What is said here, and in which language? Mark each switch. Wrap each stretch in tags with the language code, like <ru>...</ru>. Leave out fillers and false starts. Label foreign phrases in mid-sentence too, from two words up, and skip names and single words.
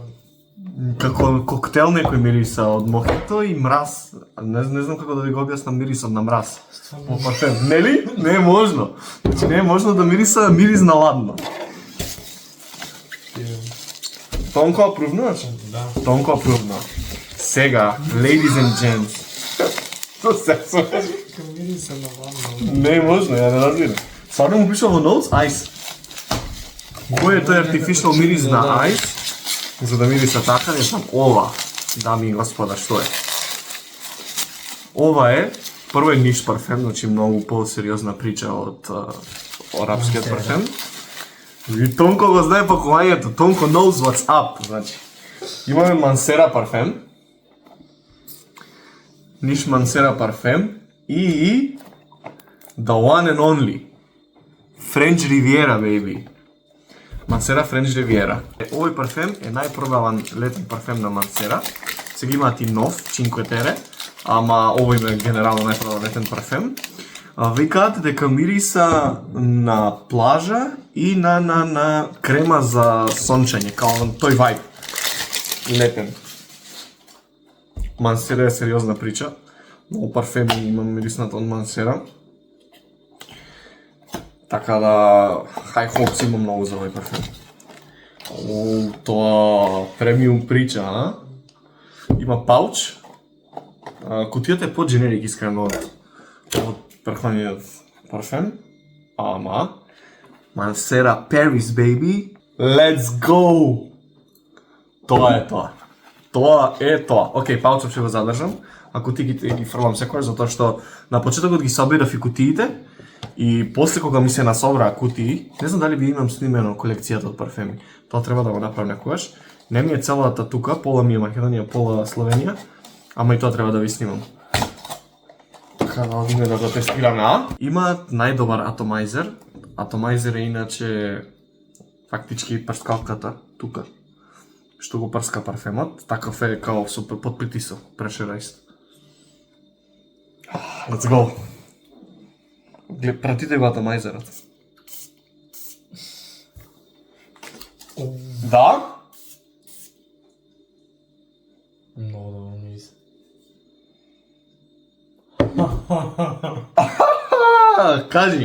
<mk>како коктел некој мириса од мохито и мраз. Не знам како да ви го објаснам мирисот на мраз. Во парфем, нели? Не е можно. Значи не е можно да мириса мирис на ладно. Тонко апрувно, значи? Да. Тонко апрувно. Сега,</mk> <en>ladies and gents.</en> <mk>Тоа се слушаш? Мириса на ладно. Не е можно, ја не разбирам. Стварно му пишува во</mk> <en>notes ice.</en> <mk>Кој е тој артифишал мирис на ice? За да мириса така, не знам, ова, дами и господа, што е? Ова е, прво е ниш парфем, значи многу по-сериозна прича од арапскиот парфем. И Тонко го знае пакувањето, Тонко</mk> <en>knows what's up,</en> <mk>значи. Имаме Мансера парфем, ниш Мансера парфем и</mk> <en>the one and only French Riviera, baby.</en> <mk>Мансера French Riviera. Овој парфем е најпродаван летен парфем на Мансера. Сега имаат и нов, Cinque Terre, ама овој е генерално најпродаван летен парфем. Викаат дека мириса на плажа и на крема за сончење, као тој вајб. Летен. Мансера е сериозна прича. Многу парфеми имам мириснат од Мансера. Така да,</mk> <en>high hopes</en> <mk>имам многу за овој парфем. Тоа премиум прича, а? Има пауч. Кутијата е по-дженерик искрено од прехваниот парфем. Ама, Мансера Paris, baby.</mk> <en>Let's go!</en> <mk>Тоа е тоа. Тоа е тоа. Океј, паучот ќе го задржам, а кутиите ги фрлам секојаш, затоа што на почетокот ги собирав и кутиите, и после кога ми се насобраа кутии, не знам дали би имам снимено колекцијата од парфеми. Тоа треба да го направам некогаш. Не ми е целата тука, пола ми е Македонија, пола Словенија, ама и тоа треба да ви снимам. Така да одиме да го тестираме. Имаат најдобар атомайзер. Атомайзер е иначе фактички прскалката тука, што го прска парфемот. Таков е као супер под притисок,</mk> <en>pressurized. Let's go.</en> <mk>Пратите го атомайзерот. Да? Многу добро мириса. Кажи.</mk>